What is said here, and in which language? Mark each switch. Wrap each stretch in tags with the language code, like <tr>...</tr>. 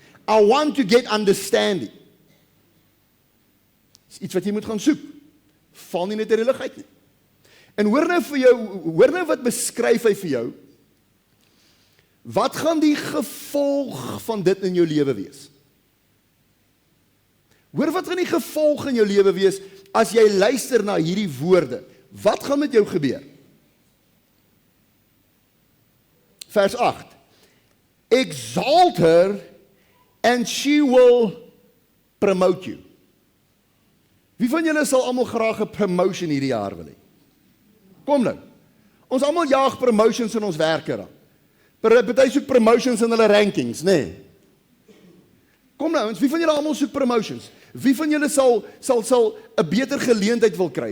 <en>I want to get understanding.</en> <af>Dis iets wat jy moet gaan soek. Val nie net in die lug uit nie. En hoor nou wat beskryf hy vir jou. Wat gaan die gevolg van dit in jou lewe wees? Hoor wat gaan die gevolg in jou lewe wees as jy luister na hierdie woorde? Wat gaan met jou gebeur? Vers 8.</af> <en>Exalt her and she will promote you.</en> <af>Wie van julle sal almal graag 'n promotion hierdie jaar wil hê? Kom nou. Ons almal jaag promotions in ons werke dan. Party soek promotions in hulle rankings, nê? Nee. Kom nou, wie van julle almal soek promotions? Wie van julle sal 'n beter geleentheid wil kry?</af>